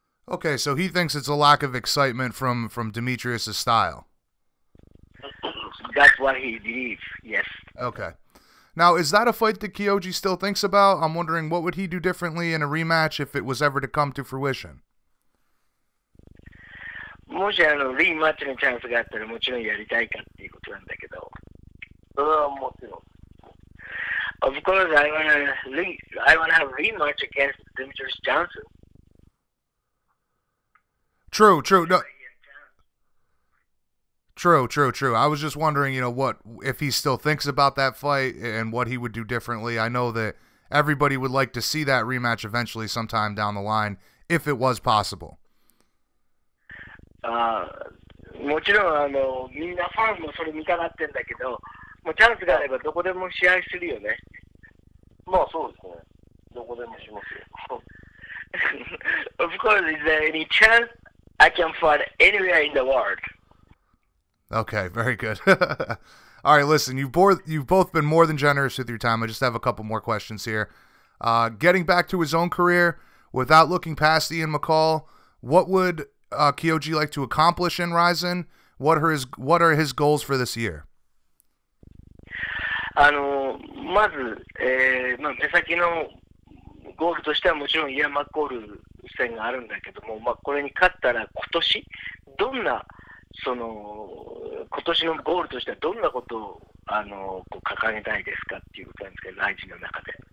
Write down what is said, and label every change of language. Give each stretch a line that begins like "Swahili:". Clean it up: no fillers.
English: Okay, so he thinks it's a lack of excitement from Demetrius' style. That's what he believes, yes. Okay. Now, is that a fight that Kyoji still thinks about? I'm wondering, what would he do differently in a rematch if it was ever to come to fruition?
Japanese: もしリーマッチのチャンスがあったらもちろんやりたいかっていうことなんだけど。それはもちろん。
English: Of course, I wanna have a rematch against Demetrius Johnson. True. No. True. I was just wondering, what if he still thinks about that fight and what he would do differently. I know that everybody would like to see that rematch eventually sometime down the line, if it was possible.
Japanese: もちろんみんなファンもそれ見たがってんだけど、もうチャンスがあればどこでも試合するよね。まあそうですね。どこでもしますよ。
English: Of course, is there any chance I can fight anywhere in the world? Okay, very good. All right, listen, you've both been more than generous with your time. I just have a couple more questions here. Getting back to his own career, without looking past Ian McCall, what would Kyoji like to accomplish in Rizin? What are his goals for this year?
Japanese: まず、目先のゴールとしてはもちろんイアン・マッコール戦があるんだけども、これに勝ったら今年どんな今年のゴールとしてはどんなことを掲げたいですかっていうことなんですけど、ライジンの中で。